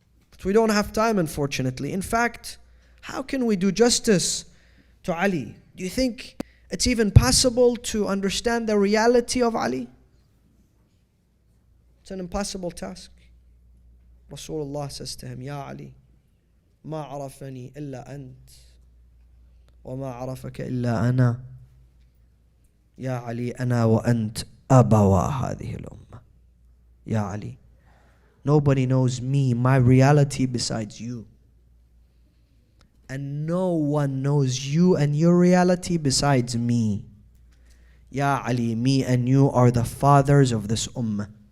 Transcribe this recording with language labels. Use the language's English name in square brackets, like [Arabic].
[English] But we don't have time, unfortunately. In fact, how can we do justice to Ali? Do you think it's even possible to understand the reality of Ali? It's an impossible task. Rasulullah says to him, [Arabic] Ya Ali, ma arafani illa ant. وما عرفك إلا أنا يا علي أنا وأنت أبوا هذه الأمة. [English] يا Ali, nobody knows me, my reality, besides you. And no one knows you and your reality besides me. Ya Ali, me and you are the fathers of this ummah.